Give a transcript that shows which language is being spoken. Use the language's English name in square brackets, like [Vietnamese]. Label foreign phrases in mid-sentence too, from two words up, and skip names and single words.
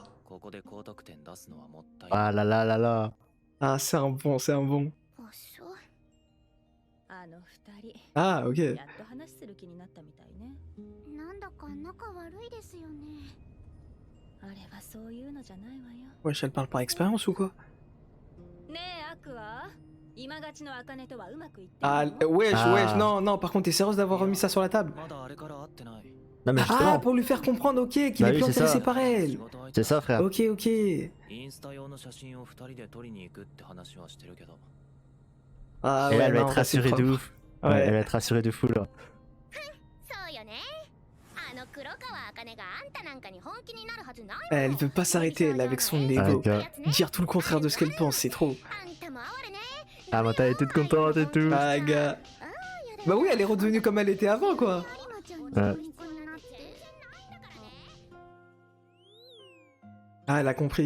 [Japanese] ここで高得点出すのはもったい [French] Ah là là là là. Ah, c'est un bon, c'est un bon. [Japanese] おそうあの二人 [French] Ah, ok. [Japanese] やっと話する気になったみたいね。なんだか仲悪いですよねあれはそういうのじゃないわよ。 [French] Wesh, elle parle par expérience ou quoi? [Japanese] ねえアクア、今勝ちの茜とはうまくいってる [French] Ah, [Japanese] の？ [French] wesh, Ah. wesh, non, non, par contre, t'es sérieuse d'avoir remis ça sur la table? [Japanese] まだあれから会ってない [French] Non, mais Ah, justement, pour lui faire comprendre, ok, qu'il Bah est oui, plus c'est intéressé ça. par [Japanese] 仕 [French] elle. [Japanese] 事相手 [French] c'est ça, frère. Ok, ok. [Japanese] インスタ用の写真を2人で撮りに行くって話はしてるけど [French] Ah, Et là, ouais, elle va non, être là, c'est rassurée de propre. ouf. Ouais, elle va être rassurée de fou là. [Japanese] そうよねあの黒川茜があん [French] Elle veut pas s'arrêter, elle, avec son ego. Dire tout le contraire de ce qu'elle pense, c'est trop. Ah, Manta elle est toute contente et tout. Ah, gars. Bah oui, elle est redevenue comme elle était avant, quoi. Ouais. Ah, elle a compris.